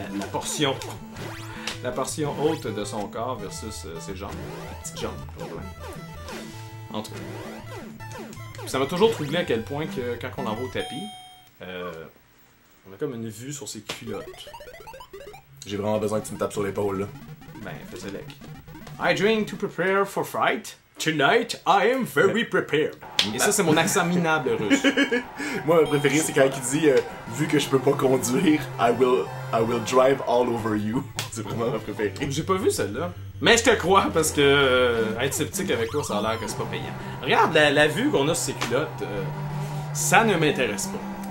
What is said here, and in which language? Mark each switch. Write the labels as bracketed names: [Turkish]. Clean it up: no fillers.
[French] La portion... La portion haute de son corps versus ses jambes. Les petites jambes, probablement. Entre eux. Ça m'a toujours troublé à quel point que quand on en va au tapis, on a comme une vue sur ses culottes. J'ai vraiment besoin que tu me tapes sur l'épaule, là. Ben, fais-le lec. [English] I drink to prepare for fight. Tonight, I am very prepared. [French] Et ça, c'est mon accent minable russe. Moi, ma préférée, c'est quand il dit vu que je peux pas conduire, [English] I will drive all over you. [French] C'est vraiment ma préférée. J'ai pas vu celle-là. Mais je te crois parce que être sceptique avec toi, ça a l'air que c'est pas payant. Regarde la vue qu'on a sur ses culottes, ça ne m'intéresse pas.